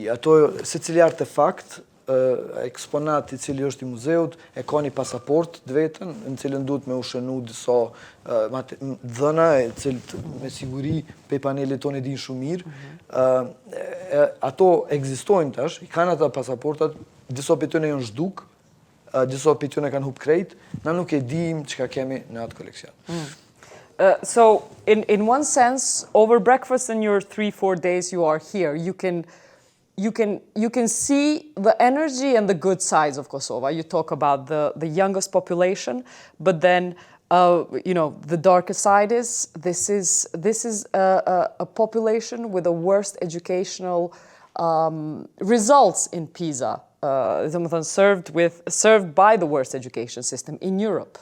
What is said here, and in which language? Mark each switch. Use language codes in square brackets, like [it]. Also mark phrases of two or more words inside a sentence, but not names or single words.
[sq] Ato, secili artefakt, eksponat i cili është i muzeut, e ka një pasaport të vetën, në cilën duhet me ushënu disa dhëna, e cilët me siguri pe panelit tonë e din shumë mirë. Ato ekzistojnë tash, i kanë ata pasaportat, disa për tyne janë zhduk, disa për tyne kanë hup krejt, na nuk e dim çka kemi në atë koleksion. [en] So, in one sense, over breakfast in your 3-4 days you are here, you can see the energy and the good sides of Kosovo. You talk about the youngest population, but then, the darker side is this is a population with the worst educational results in PISA, served by the worst education system in Europe.